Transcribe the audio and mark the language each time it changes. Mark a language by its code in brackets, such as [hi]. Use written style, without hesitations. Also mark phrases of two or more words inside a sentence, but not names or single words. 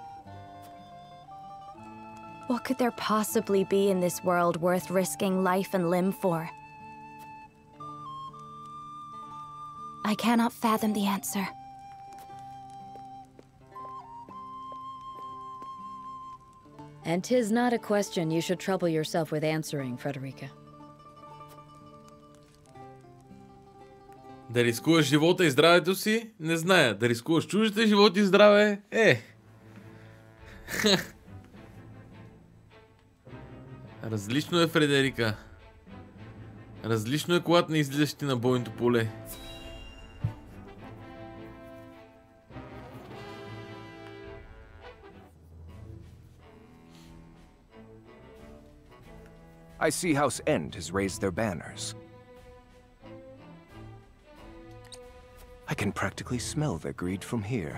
[en] What could there possibly be in this world worth risking life and limb for? I cannot fathom the answer. And 'tis not a question you should trouble yourself with answering, Frederica. [bg] Да рискуваш живота и здравето си? Не зная. Да рискуваш чуждите животи и здраве? Различно е, Фредерика. Различно е, когато не излизаш ти на бойното поле. [en] I see House End has raised their banners. I can practically smell their greed from here.